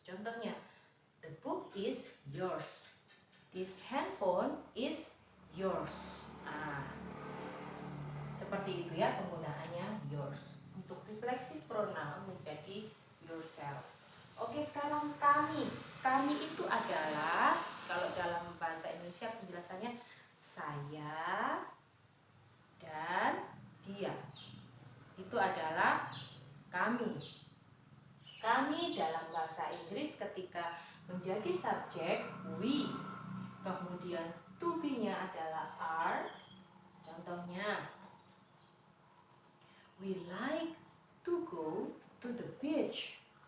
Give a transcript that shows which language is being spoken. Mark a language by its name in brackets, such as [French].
[English] Contohnya, the book is yours. This handphone is yours. [Indonesian] Seperti itu ya penggunaannya yours. Untuk reflexive pronoun menjadi yourself. Oke, sekarang kami. Kami itu adalah, kalau dalam bahasa Indonesia penjelasannya saya dan dia. Itu adalah kami. Kami dalam bahasa Inggris ketika menjadi subjek we, kemudian to be-nya adalah are. [English] Contohnya, we like to go to the beach.